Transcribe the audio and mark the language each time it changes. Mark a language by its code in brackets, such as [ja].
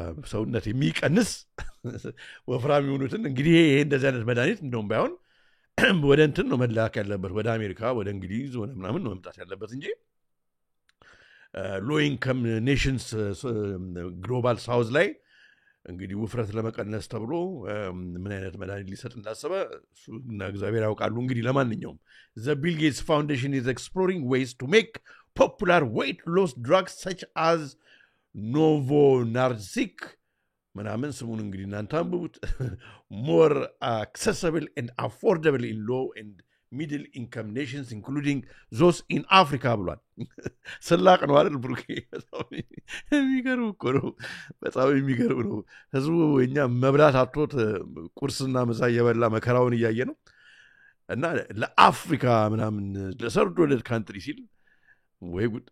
[am] ሰውነት የሚቀንስ ወፍራም የሆኑትን እንግዲህ ይሄ እንደዚህ አይነት መድኃኒት እንደውም ባይሆን ወደ እንትን ነው መላክ ያለበት፣ ወደ አሜሪካ ወደ እንግሊዝ ወደ ምናምን ነው መምጣት ያለበት እንጂ ሎ ኢንከም ኔሽንስ ግሎባል ሳውዝ ላይ እንግዲህ ውፍረት ለመቀነስ ተብሎ ምን አይነት መድኃኒት ሊሰጥ እንዳሰበ እሱና እግዚአብሔር ያውቃሉ። እንግዲህ ለማንኛውም [en] the Bill Gates Foundation is exploring ways to make popular weight loss drugs such as Novo-Nordisk [am] ምናምን ስሙን እንግዲህ እናንተ አንብቡት [en] more accessible and affordable in low and middle income nations including those in Africa [am] ብሏል። ስላቅ ነው አይደል ብሩኬ? የሚገርም እኮ ነው። በጣም የሚገርም ነው። ህዝቡ እኛ መብላት አጥቶት ቁርስና ምሳ እየበላ መከራውን እያየ ነው እና ለአፍሪካ ምናምን ለሰርድ ወርልድ ካንትሪ ሲል ወይ